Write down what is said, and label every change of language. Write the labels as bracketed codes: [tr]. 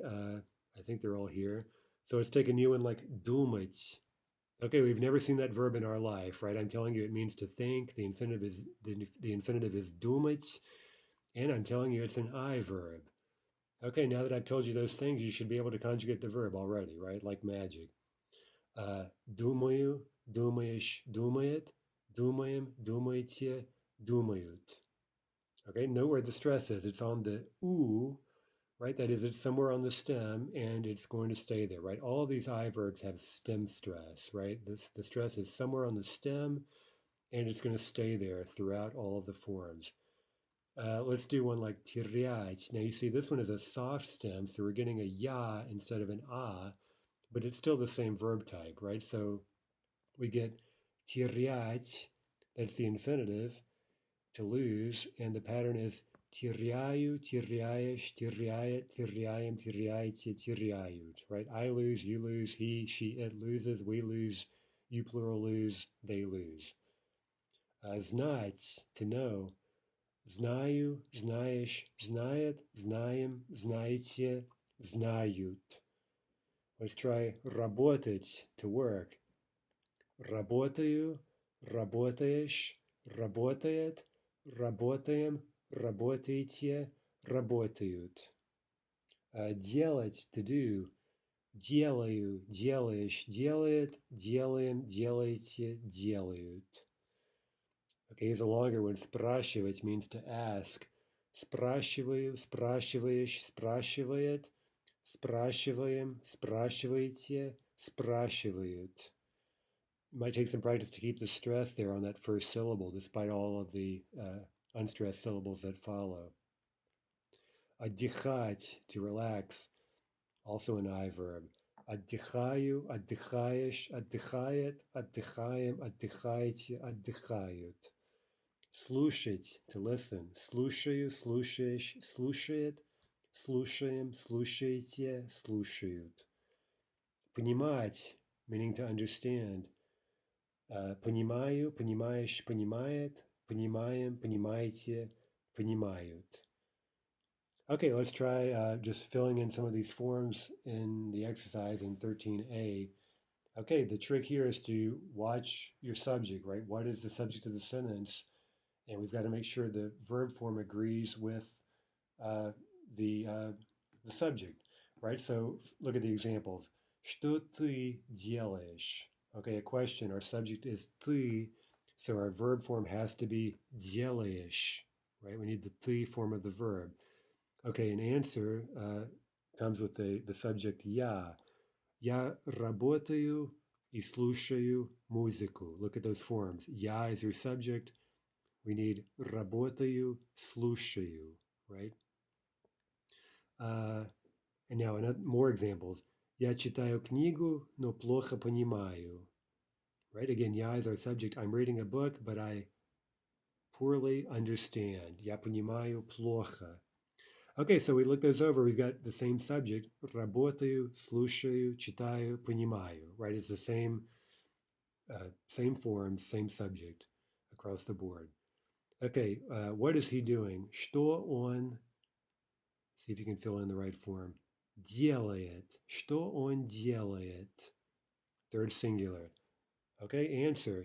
[en] I think they're all here. So let's take a new one like думать. Okay, we've never seen that verb in our life, right? I'm telling you it means to think. The infinitive is думать, and I'm telling you it's an I verb. Okay, now that I've told you those things, you should be able to conjugate the verb already, right? Like magic. [ru] Думаю, думаешь, думает, думаем, думаете, думают. [en] Okay, note where the stress is. It's on the oo, right? That is, it's somewhere on the stem and it's going to stay there, right? All of these I verbs have stem stress, right? The stress is somewhere on the stem and it's going to stay there throughout all of the forms. Let's do one like терять. Now you see this one is a soft stem, so we're getting a ya instead of an a, but it's still the same verb type, right? So we get терять, that's the infinitive, to lose, and the pattern is [ru] теряю, теряешь, теряет, теряем, теряете, теряют, [en] right? I lose, you lose, he, she, it loses, we lose, you plural lose, they lose. [ru] Знать, to know. Знаю, знаешь, знает, знаем, знаете, знают. [en] Let's try работать, to work. [ru] Работаю, работаешь, работает, работаем, работаете, работают. [en] Делать, to do. [ru] Делаю, делаешь, делает, делаем, делаете, делают. [en] Okay, here's a longer one. Спрашивать means to ask. [ru] Спрашиваю, спрашиваешь, спрашивает, спрашиваем, спрашиваете, спрашивают. [en] It might take some practice to keep the stress there on that first syllable, despite all of the unstressed syllables that follow. Отдыхать, to relax, also an I verb. [ru] Отдыхаю, отдыхаешь, отдыхает, отдыхаем, отдыхаете, отдыхают. [en] Слушать, to listen. [ru] Слушаю, слушаешь, слушает, слушаем, слушаете, слушают. [en] Понимать, meaning to understand. [ru] Понимаю, понимаешь, понимает, понимаем, понимаете, понимают. [en] Okay, let's try just filling in some of these forms in the exercise in 13a. Okay, the trick here is to watch your subject, right? What is the subject of the sentence? And we've got to make sure the verb form agrees with the subject, right? So look at the examples. [ru] Что ты делаешь? [en] Okay, a question. Our subject is ты, so our verb form has to be делаешь, right? We need the ты form of the verb. Okay, an answer comes with the subject я. [ru] Я работаю и слушаю музыку. [en] Look at those forms. Я is your subject. We need работаю, слушаю, right? And now more examples. [ru] Я читаю книгу, но плохо понимаю. [en] Right? Again, я is our subject. I'm reading a book, but I poorly understand. [ru] Я понимаю плохо. [en] Okay, so we look those over. We've got the same subject. [ru] Работаю, слушаю, читаю, понимаю. [en] Right? It's the same form, same subject across the board. Okay, what is he doing? [ru] Что он, [en] see if you can fill in the right form, делает. [ru] Что он делает? [en] Third singular. Okay, answer.